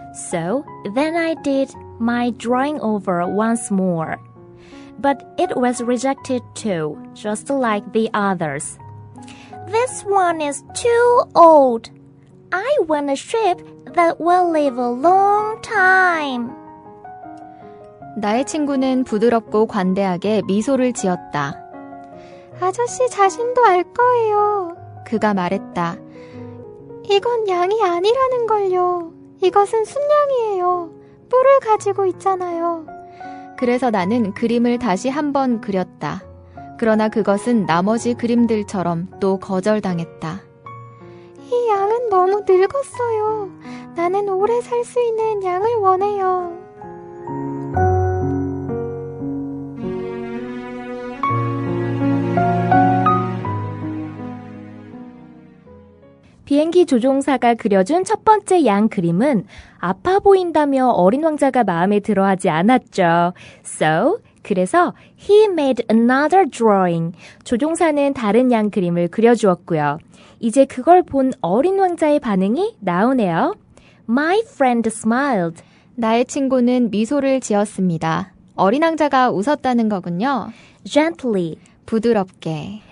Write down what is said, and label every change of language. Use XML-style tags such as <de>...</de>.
<en>So then I did my drawing over once more. But it was rejected too, just like the others. This one is too old. I want a ship that will live a long time.</en> <ko>나의 친구는 부드럽고 관대하게 미소를 지었다. 아저씨 자신도 알 거예요. 그가 말했다. 이건 양이 아니라는 걸요. 이것은 순양이에요. 뿔을 가지고 있잖아요. 그래서 나는 그림을 다시 한번 그렸다. 그러나 그것은 나머지 그림들처럼 또 거절당했다. 이 양은 너무 늙었어요. 나는 오래 살 수 있는 양을 원해요. 비행기 조종사가 그려준 첫 번째 양 그림은 아파 보인다며 어린 왕자가 마음에 들어하지 않았죠.</ko> <en>So,</en> <ko>그래서</ko> <en>he made another drawing.</en> <ko>조종사는 다른 양 그림을 그려주었고요. 이제 그걸 본 어린 왕자의 반응이 나오네요.</ko> <en>My friend smiled.</en> <ko>나의 친구는 미소를 지었습니다. 어린 왕자가 웃었다는 거군요.</ko> <en>Gently</en> <ko>부드럽게,</ko>